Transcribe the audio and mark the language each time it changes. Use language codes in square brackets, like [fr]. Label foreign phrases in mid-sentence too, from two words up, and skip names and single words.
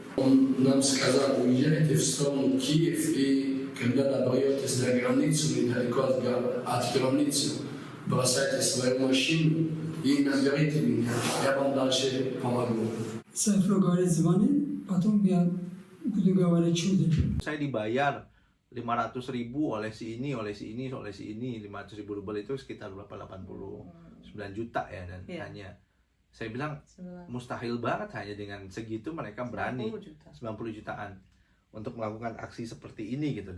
[ru] Он нам сказал, уезжайте в сторону Киев, и когда доберетесь до границы, недалеко от границы, бросайте свою машину и наберите меня, я вам дальше помогу. Сайфулlah говорит, звони, потом я буду говорить чудо. [id] saya dibayar 500.000 oleh si ini, oleh si ini, oleh si ini. 500.000 rubel itu sekitar berapa, 89 juta ya. Dan Iya. hanya saya bilang mustahil banget hanya dengan segitu mereka berani 90 juta. 90 jutaan untuk melakukan aksi seperti ini gitu, dan